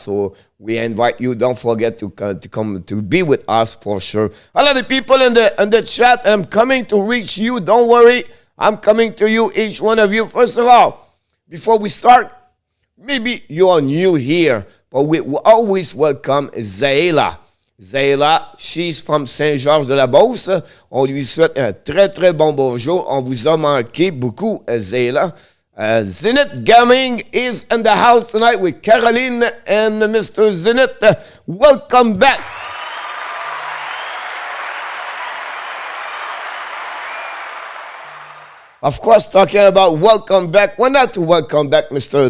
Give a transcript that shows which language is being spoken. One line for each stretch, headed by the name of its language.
English: So we invite you. Don't forget to come to be with us for sure. A lot of people in the chat. I'm coming to reach you. Don't worry, I'm coming to you, each one of you. First of all, before we start, maybe you are new here, but we always welcome Zayla. Zayla, she's from Saint-Georges-de-la-Beauce.
French: On lui souhaite un très, très bon bonjour. On vous a manqué beaucoup, Zayla.
English: Zenith Gaming is in the house tonight with Caroline and Mr. Zenith. Welcome back. Of course, talking about welcome back. Why not to welcome back Mr.